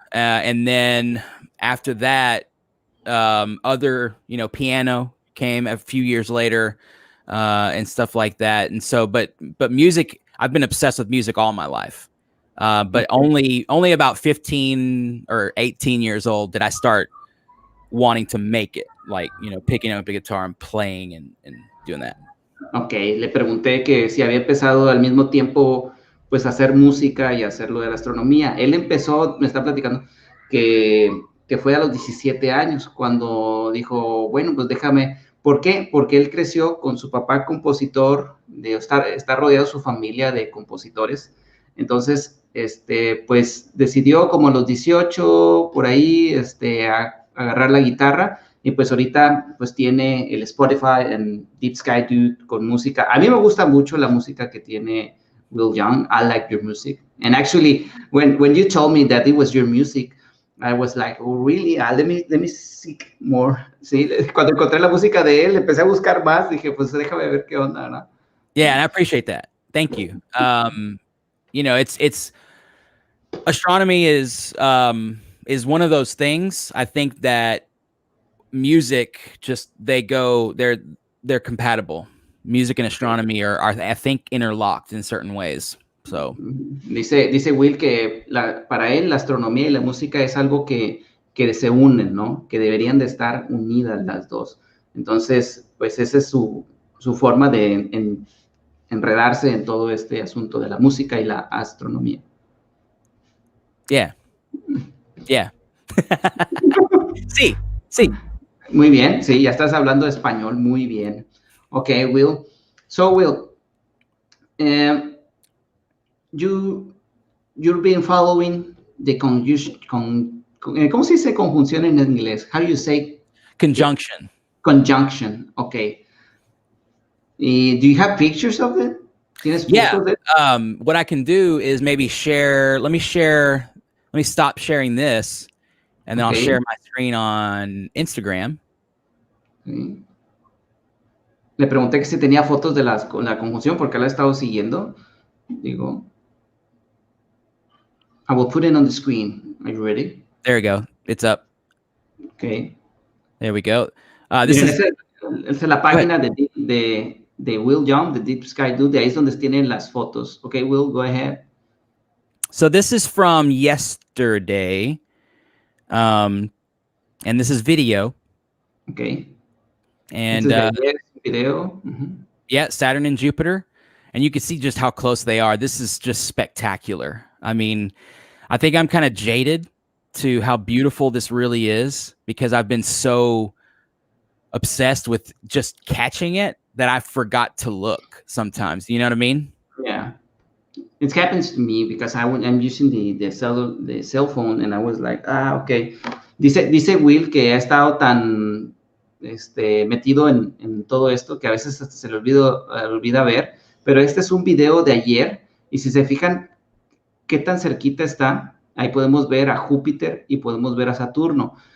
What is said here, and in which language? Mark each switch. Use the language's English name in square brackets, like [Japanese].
[English] And then after that, other, piano came a few years later and stuff like that. And so, but music, I've been obsessed with music all my life. But only about 15 or 18 years old did I start wanting to make it, like, picking up a guitar and playing and doing that. [Spanish] Ok, le pregunté que si había empezado al mismo tiempo, pues, a hacer música y hacer lo de la astronomía. Él empezó, me está platicando, que fue a los 17 años, cuando dijo, bueno, pues déjame. ¿Por qué? Porque él creció con su papá compositor, está rodeado su familia de compositores. Entonces, pues, decidió como a los 18, por ahí, agarrar la guitarra. Y pues ahorita pues tiene el Spotify en Deep Sky Dude con música. A mí me gusta mucho la música que tiene Will Young. [English] I like your music. And actually, when you told me that it was your music, I was like, oh, really? Let me seek more. [Spanish] Sí, cuando encontré la música de él, empecé a buscar más. Dije, pues déjame ver qué onda, ¿no? [English] Yeah, and I appreciate that. Thank you. It's astronomy is one of those things. I think that music they're compatible. Music and astronomy are I think interlocked in certain ways. So [Spanish] dice Will que para él la astronomía y la música es algo que se unen, ¿no? Que deberían de estar unidas las dos. Entonces, pues esa es su forma de enredarse en todo este asunto de la música y la astronomía. [English] Yeah. [Spanish] Sí. Muy bien, sí, ya estás hablando español, muy bien. Ok, Will. [English] So, Will, you've been following the conjunction, [Spanish] ¿cómo se dice conjunción en inglés? [English] How do you say? Conjunction. Conjunction, okay. Do you have pictures of it? [Spanish] ¿Tienes fotos de it? [English] What I can do is maybe share. Let me stop sharing this. And then I'll share my screen on Instagram. [Spanish] Sí. Le pregunté que si tenía fotos de la conjunción porque la he estado siguiendo. [English] Digo, I will put it on the screen. Are you ready? There we go. It's up. Okay. There we go. [Spanish] Esa es la página de Will Young, de Deep Sky Dude. De ahí es donde tienen las fotos. [English] Okay, Will, go ahead. So this is from yesterday. And this is video. Okay. And video. Yeah, Saturn and Jupiter. And you can see just how close they are. This is just spectacular. I mean, I think I'm kind of jaded to how beautiful this really is because I've been so obsessed with just catching it that I forgot to look sometimes. You know what I mean? Yeah. It happens to me because I'm using the cell phone and I was like, okay. [Spanish] Dice Will que ha estado tan metido en todo esto que a veces hasta se le olvida ver, pero este es un video de ayer y si se fijan qué tan cerquita está, ahí podemos ver a Júpiter y podemos ver a Saturno.